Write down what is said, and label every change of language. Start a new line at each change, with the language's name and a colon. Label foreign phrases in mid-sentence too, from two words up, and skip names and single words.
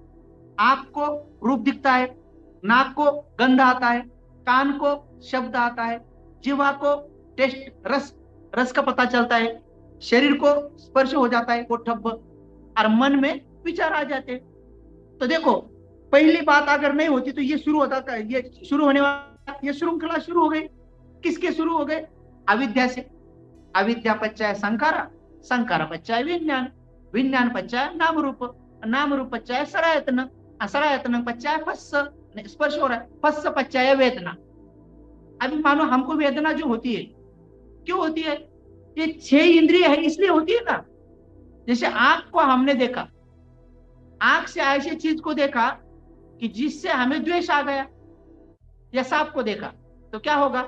Hindi: आंख को रूप दिखता है, नाक को गंध आता है, कान को शब्द आता है, जीवा को टेस्ट रस का पता चलता है, शरीर को स्पर्श हो जाता है वो ठब्ब, और मन में विचार आ जाते हैं। तो देखो, पहली बात अगर नहीं होती तो ये शुरू होता था, ये शुरू होने वाला ये श्रृंखला शुरू हो गई। किसके शुरू हो गए? अविद्या से।
Pali: अविद्या पच्चाय संखारा, संखारा पच्चाय विज्ञान, विज्ञान पच्चाय नाम रूप, नाम रूप पच्चाय सरायतन, असरायतन पच्चाय फस्स,
Hindi: स्पर्श हो रहा है,
Pali: फस्स पच्चाय वेदना।
Hindi: अभी मानो हमको वेदना जो होती है, क्यों होती है? ये 6 इंद्रिय है इसलिए होती है ना। जैसे आंख को हमने देखा, आंख से ऐसी चीज को देखा कि जिससे हमें द्वेष आ गया, या सांप को देखा तो क्या होगा?